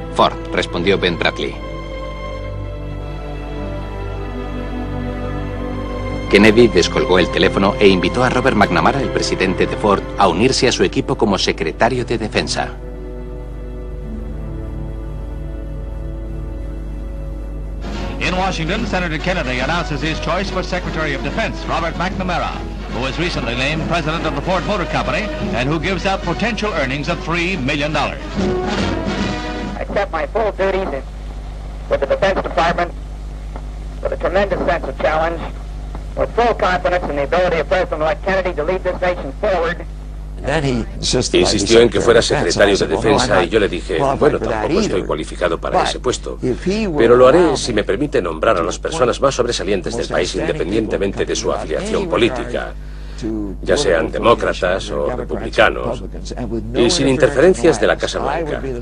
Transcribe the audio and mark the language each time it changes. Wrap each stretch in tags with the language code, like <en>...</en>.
<es>Ford, respondió Ben Bradlee. Kennedy descolgó el teléfono e invitó a Robert McNamara, el presidente de Ford, a unirse a su equipo como secretario de defensa.</es> <en>In Washington, Senator Kennedy announces his choice for Secretary of Defense, Robert McNamara. who was recently named president of the Ford Motor Company and who gives out potential earnings of $3 million. I accept my full duties with the Defense Department with a tremendous sense of challenge, with full confidence in the ability of President-elect Kennedy to lead this nation forward.</en> <es>Insistió en que fuera secretario de Defensa y yo le dije, bueno, tampoco estoy cualificado para ese puesto, pero lo haré si me permite nombrar a las personas más sobresalientes del país independientemente de su afiliación política, ya sean demócratas o republicanos, y sin interferencias de la Casa Blanca.</es>